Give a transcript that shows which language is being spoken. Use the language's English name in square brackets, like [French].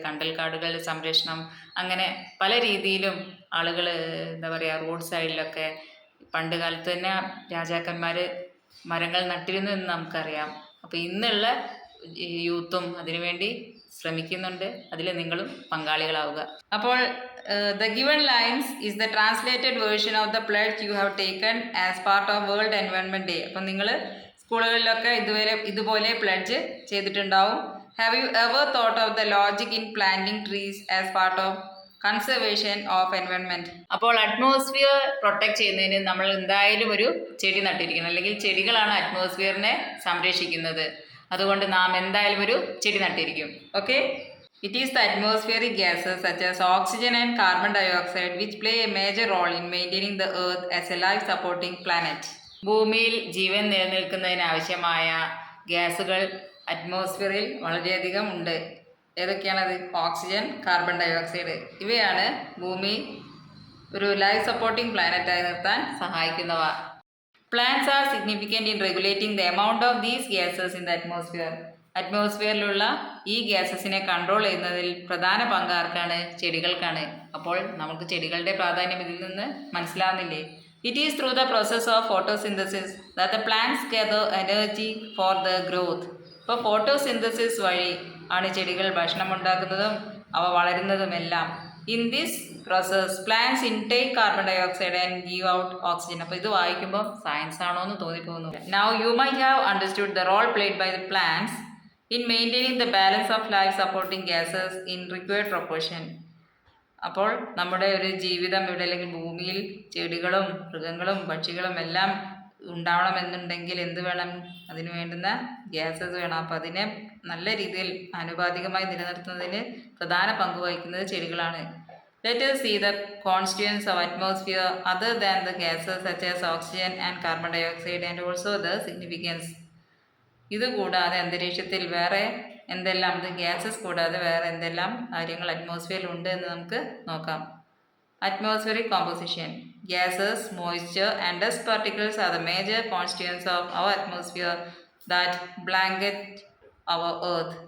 [Malayalam] കണ്ടൽക്കാടുകളുടെ സംരക്ഷണം, അങ്ങനെ പല രീതിയിലും ആളുകൾ റോഡ് സൈഡിലൊക്കെ പണ്ട് കാലത്ത് തന്നെ രാജാക്കന്മാർ മരങ്ങൾ നട്ടിരുന്നു എന്ന് നമുക്കറിയാം. അപ്പോൾ ഇന്നുള്ള യൂത്തും അതിനുവേണ്ടി ശ്രമിക്കുന്നുണ്ട്. അതിൽ നിങ്ങളും പങ്കാളികളാവുക. [English] അപ്പോൾ the given lines is the translated version of the pledge you have taken as part of World Environment Day. [Malayalam] അപ്പം നിങ്ങൾ സ്കൂളുകളിലൊക്കെ ഇതുപോലെ പ്ലഡ്ജ് ചെയ്തിട്ടുണ്ടാവും. [English] Have you ever thought of the logic in planting trees as part of conservation of environment? [Malayalam] അപ്പോൾ atmosphere protect ചെയ്യുന്നതിന് നമ്മൾ എന്തായാലും ഒരു ചെടി നട്ടിരിക്കണം. അല്ലെങ്കിൽ ചെടികളാണ് അറ്റ്മോസ്ഫിയറിനെ സംരക്ഷിക്കുന്നത്. അതുകൊണ്ട് നാം എന്തായാലും ഒരു ചെടി നട്ടിരിക്കും. Okay. [English] It is the atmospheric gases such as oxygen and carbon dioxide which play a major role in maintaining the earth as a life-supporting planet. [Malayalam] ഭൂമിയിൽ ജീവൻ നിലനിൽക്കുന്നതിനാവശ്യമായ ഗ്യാസുകൾ അറ്റ്മോസ്ഫിയറിൽ വളരെയധികം ഉണ്ട്. ഏതൊക്കെയാണത്? Oxygen, carbon dioxide. ഇവയാണ് ഭൂമി ഒരു ലൈഫ് സപ്പോർട്ടിംഗ് പ്ലാനറ്റായി നിർത്താൻ സഹായിക്കുന്നവ. [English] Plants are significant in regulating the amount of these gases in the atmosphere. [Malayalam] അറ്റ്മോസ്ഫിയറിലുള്ള ഈ ഗ്യാസസിനെ control ചെയ്യുന്നതിൽ പ്രധാന പങ്ക് ആർക്കാണ്? ചെടികൾക്കാണ്. അപ്പോൾ നമുക്ക് ചെടികളുടെ പ്രാധാന്യം ഇതിൽ നിന്ന് മനസ്സിലാവുന്നില്ലേ? [English] It is through the process of photosynthesis that the plants gather energy for the growth. [Malayalam] ഇപ്പോൾ ഫോട്ടോസിന്തസിസ് വഴി ആണ് ചെടികൾ ഭക്ഷണം ഉണ്ടാക്കുന്നതും അവ വളരുന്നതുമെല്ലാം. [English] In this process plants intake carbon dioxide and give out oxygen. [Malayalam] അപ്പോൾ ഇത് വായിക്കുമ്പോൾ സയൻസ് ആണോ എന്ന് തോന്നിപ്പോകുന്നു. [English] Now you might have understood the role played by the plants in maintaining the balance of life supporting gases in required proportion. [Malayalam] അപ്പോൾ നമ്മുടെ ഒരു ജീവിതം ഇവിടെ, അല്ലെങ്കിൽ ഭൂമിയിൽ ചെടികളും മൃഗങ്ങളും പക്ഷികളും എല്ലാം ഉണ്ടാവണമെന്നുണ്ടെങ്കിൽ എന്ത് വേണം? അതിന് വേണ്ടുന്ന ഗ്യാസസ് വേണം. അപ്പോൾ അതിനെ നല്ല രീതിയിൽ ആനുപാതികമായി നിലനിർത്തുന്നതിന് പ്രധാന പങ്ക് വഹിക്കുന്നത് ചെടികളാണ്. [English] Let us see the constituents of atmosphere other than the gases such as oxygen and carbon dioxide and also the significance. [Malayalam] ഇതുകൂടാതെ അന്തരീക്ഷത്തിൽ വേറെ എന്തെല്ലാം, ഇത് ഗ്യാസസ് കൂടാതെ വേറെ എന്തെല്ലാം കാര്യങ്ങൾ അറ്റ്മോസ്ഫിയറിൽ ഉണ്ട് എന്ന് നമുക്ക് നോക്കാം. [English] Atmospheric composition. Gases, moisture and dust particles are the major constituents of our atmosphere that blanket our earth.